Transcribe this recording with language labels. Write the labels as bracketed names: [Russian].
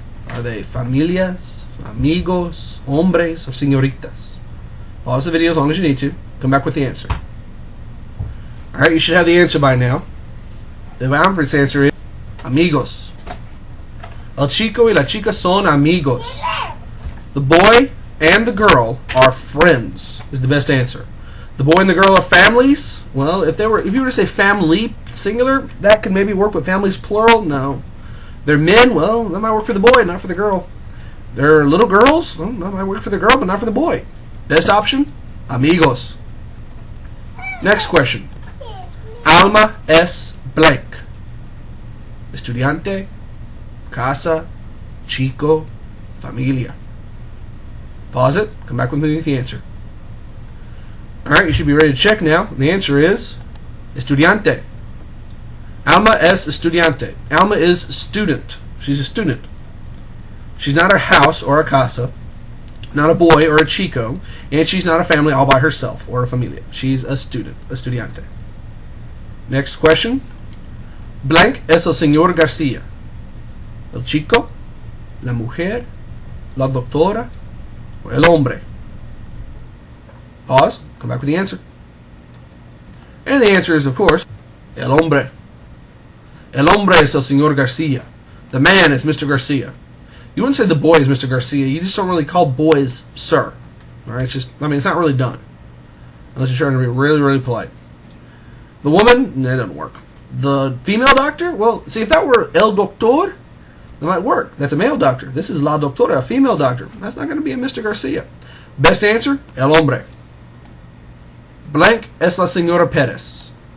[English] Are they familias? Amigos, hombres, or señoritas? Pause the video as long as you need to. Come back with the answer. Alright, you should have the answer by now. The first answer is amigos. [Spanish] El chico y la chica son amigos. [English] The boy and the girl are friends, is the best answer. The boy and the girl are families? Well, if you were to say family, singular, that could maybe work, but families, plural, no. They're men, well, that might work for the boy, not for the girl. They're little girls, well, that might work for the girl, but not for the boy. Best option, amigos. Next question. [Spanish] Alma es blank. Estudiante, casa, chico, familia. [English] Pause it, come back with me with the answer. Alright, you should be ready to check now. The answer is [Spanish] estudiante. Alma es estudiante. [English] Alma is student. She's a student. She's not a house or a casa, not a boy or a chico, and she's not a family all by herself or a familia. She's a student, a estudiante. Next question. [Spanish] Blank es el señor García. El chico, la mujer, la doctora, or el hombre. [English] Pause. Come back with the answer. And the answer is, of course, el hombre. [Spanish] El hombre es el señor García. [English] The man is Mr. Garcia. You wouldn't say the boy is Mr. Garcia. You just don't really call boys sir. Alright, it's just, it's not really done. Unless you're trying to be really, really polite. The woman, that doesn't work. The female doctor, well, see, if that were el doctor, that might work. That's a male doctor. This is la doctora, a female doctor. That's not going to be a Mr. Garcia. Best answer, el hombre. [Spanish] Blank es la señora Pérez.